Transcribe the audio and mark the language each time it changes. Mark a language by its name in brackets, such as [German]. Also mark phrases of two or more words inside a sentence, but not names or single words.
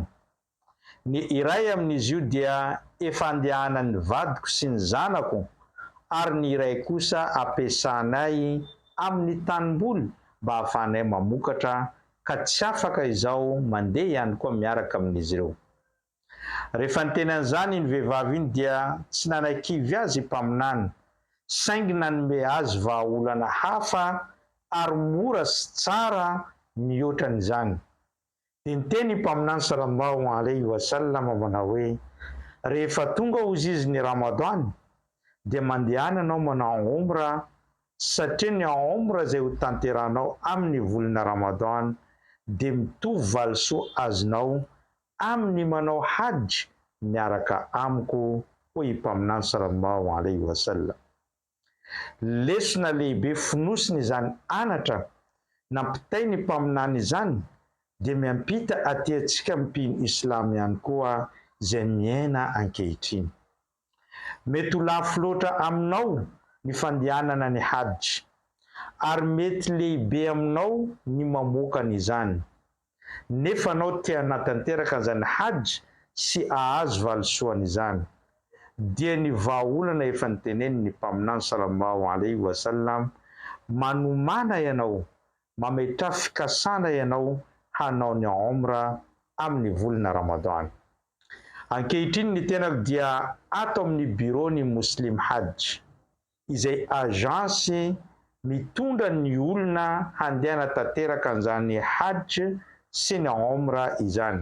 [Malagasy] Ny iray amin'izy io dia efa andehanan'ny vadiko sy ny zanako, ary ny iray kosa ampiasanay amin'ny tanimboly mba hahafahanay mamokatra, ka tsy afaka izao mandeha ihany koa miaraka amin'izy ireo. Rehefa niteny an'izany ny vehivavy iny dia tsy nanakivy azy mpaminany, saingy nanome azy vahaolana hafa ary mora sy tsara mihoatra n'izany. Dia niteny mpaminany [Arabic] صلى الله عليه وسلم [Malagasy] manao hoe rehefa tonga hozy izy ny Ramadan dia mandehana anao manao omra, satria ny omra izay ho tanterahanao amin'ny volana Ramadan dia mitovy valisoa azonao amin'ny manao hajy miaraka amiko, hoy mpaminany [Arabic] صلى الله عليه وسلم. [Malagasy] Lesona lehibe fonosiny izany anatra nampitay ny mpaminany izany dia miampita aty antsika mpino Islamo ihany koa izay miaina ankehitriny. Mety ho lafo loatra aminao ny fandehanana ny hajy, ary mety lehibe aminao ny mamoaka an'izany, nefa anao tia hanatanteraka an'izany hajy sy ahazo valisoan'izany, dia ny vahaolana efa niteneny ny mpaminany [Arabic] صلى الله عليه وسلم [Malagasy] manomana ianao, mametra fikasana ianao hanao ny omra amin'ny volana Ramadan. Ankehitriny ny tenako dia ato amin'ny bureau-ny Muslim Hajj, izay agence mitondra ny olona handeha hanatanteraka an'izany hajj sy ny omra izany.